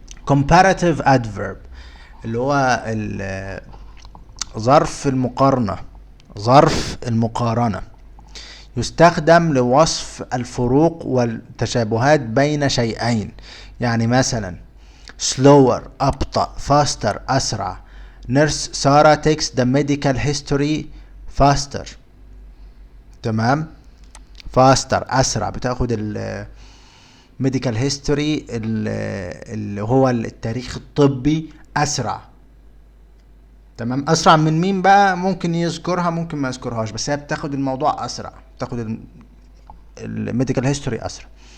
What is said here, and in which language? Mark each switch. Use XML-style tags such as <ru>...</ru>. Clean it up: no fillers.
<en>comparative adverb</en> <ar>اللي هو ظرف المقارنة، ظرف المقارنة، يستخدم لوصف الفروق والتشابهات بين شيئين. يعني مثلا slower أبطأ، faster أسرع.</ar> <en>nurse Sarah takes the medical history faster.</en> <ar>تمام. faster أسرع، بتاخد ال</ar> <en>medical history</en> <ar>اللي هو التاريخ الطبي أسرع. تمام. أسرع من مين بقى؟ ممكن يذكرها ممكن ما يذكرهاش، بس هي بتاخد الموضوع أسرع، بتاخد الميديكال هيستوري أسرع.</ar>